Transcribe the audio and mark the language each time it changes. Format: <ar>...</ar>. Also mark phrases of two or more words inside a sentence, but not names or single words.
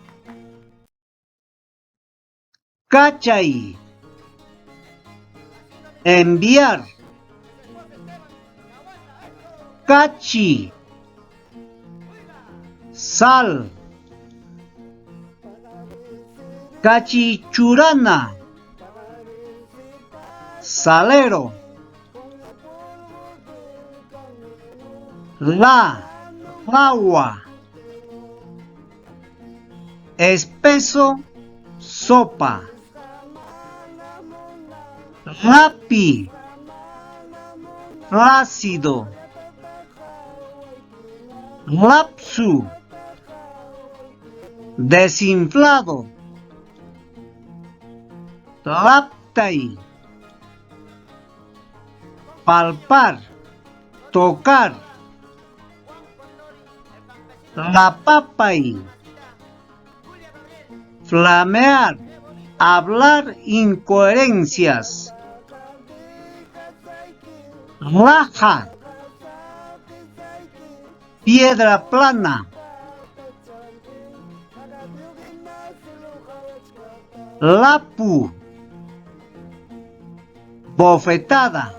<es>Cachay, enviar, Cachi, sal, Cachichurana, salero, agua, espeso, sopa, rapi, flácido, lapsu, desinflado,</es> <qu>tlaptay,</qu> <es>palpar, tocar, tlapapay, flamear, hablar incoherencias, raja, piedra plana, lapu, bofetada.</es>